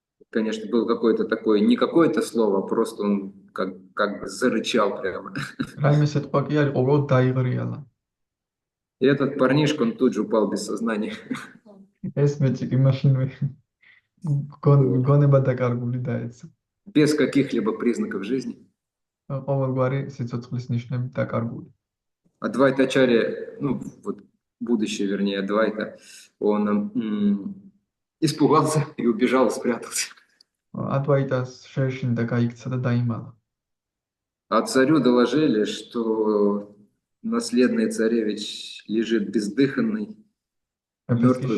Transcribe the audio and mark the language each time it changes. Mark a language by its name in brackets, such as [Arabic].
[Russian] конечно, был какое-то такое, не какое-то слово, просто он как бы зарычал прямо. [Georgian] რაიმე სიტყვა კი არ იყო, უბრალოდ დაიღრიალა. [Russian] И этот парнишка, он тут же упал без сознания. [Georgian] ეს მეჭი კი მაშინვე გონება დაკარგული დაეცა. [Russian] Без каких-либо признаков жизни. [Georgian] ყოველგვარი სიცოცხლის ნიშნები დაკარგული. [Russian] Адвайта Ачарья, ну, вот будущее, вернее, Адвайта, он испугался и убежал, и спрятался. [Georgian] ადვაიტას შეეშინდა, გაიქცა და დაიმალა. [Russian] А царю доложили, что наследный царевич лежит бездыханный, мертвый